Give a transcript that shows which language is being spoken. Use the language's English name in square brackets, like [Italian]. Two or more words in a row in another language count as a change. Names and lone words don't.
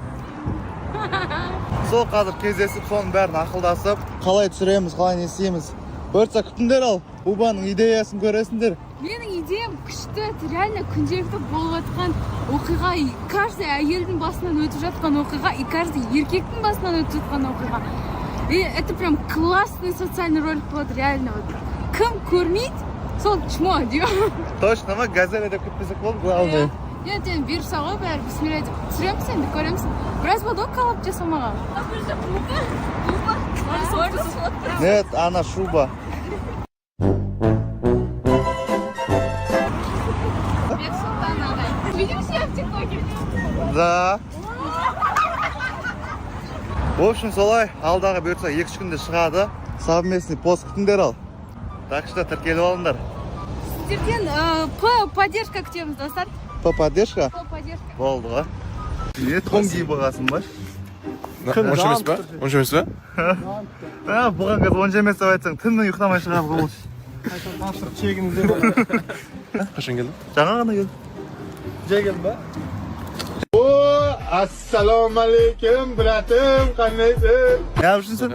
[Kazakh] Сол қазір кездесіп, соның бәрін ақылдасып, қалай түсіреміз, қалай не істейміз. Бұйыртса күтіңдер ал, Бубаның идеясын көресіңдер. Менің идеям күшті, реально күнделікті болып жатқан оқиға, каждый әйелдің басынан өтіп жатқан оқиға, [Russian] и каждый [Kazakh] еркектің басынан өтіп жатқан оқиға. [Russian] И это прям классный социальный ролик болады, реально. [Kazakh] Кім көрмейді, сол чмо, дейм. [Russian] Точно ма? [Kazakh] Газель деп күтпесек болды, главное. Ертең бұйырса ғой бәрі, бісмилля деп түсіреміз енді, көреміз. Біраз болды ғой коллап жасамаған. [Russian] Нет, она Шуба. Видимся в ТикТоке? Да. В общем, [Kazakh] солай, алдағы бұйырса 2 күнде шығады. [Russian] Совместный пост [Kazakh] күтіңдер ал. [Russian] Так что [Kazakh] тіркеліп алыңдар. Сіздерден поддержка күтеміз, достар. [Russian] Поддержка? Поддержка. [Kazakh] Болды ғой. Не тон киіп алғансың ба? Онша емес па? Онша емес па? Бұған қазір онша емес деп айтсаң, түннің ұйықтамай шығады ғой. Тапсырып чегіңізде. Қашан келдің? Жаңа ғана келдім. Жеген ба? [Uzbek] Assalomu alaykum, bratim, qandaysiz? [Turkish] Ne yapıyorsun sen?